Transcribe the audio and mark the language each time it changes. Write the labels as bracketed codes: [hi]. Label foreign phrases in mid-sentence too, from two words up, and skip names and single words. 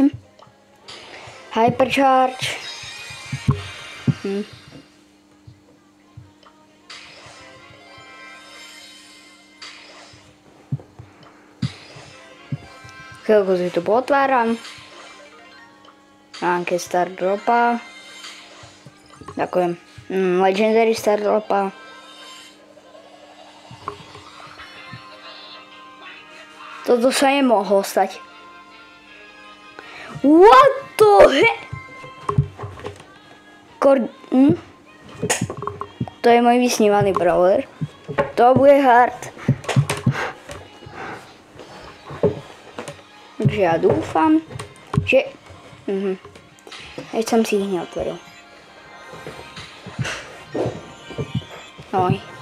[sk] Hypercharge. Chvíľku si tu potváram. Ranke Star Dropa. Ďakujem. Legendary Star Dropa. Toto sa nemohlo stať. [en] What the heck? [sk] To je môj vysnívaný brawler. To bude hard. Takže ja dúfam, že... Eď som si ich neotvoril. Oj.